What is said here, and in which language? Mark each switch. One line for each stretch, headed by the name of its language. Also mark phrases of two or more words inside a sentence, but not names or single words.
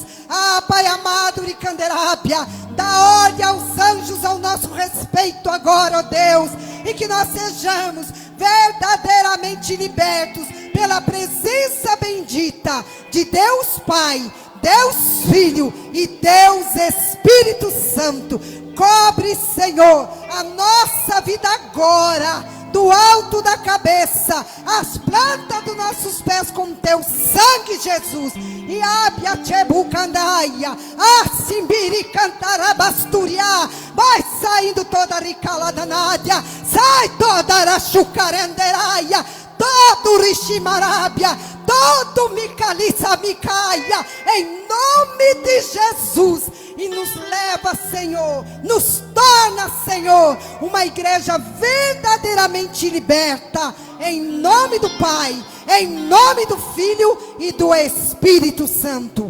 Portuguese: Ah, Pai amado, Ricanderábia, dá ordem aos anjos ao nosso respeito agora, ó Deus, e que nós sejamos verdadeiramente libertos pela presença bendita de Deus Pai, Deus Filho e Deus Espírito Santo. Cobre, Senhor, a nossa vida agora, do alto da cabeça, as plantas dos nossos pés com teu sangue, Jesus. E abia chebucandaia, asimbiri cantarabasturiá, vai saindo toda a ricalada nádia, sai toda a chucaranderaia, todo riximarábia, todo micaliça micaia, em nome de Jesus. E nos leva, Senhor, nos torna, Senhor, uma igreja verdadeiramente liberta, em nome do Pai, em nome do Filho e do Espírito Santo.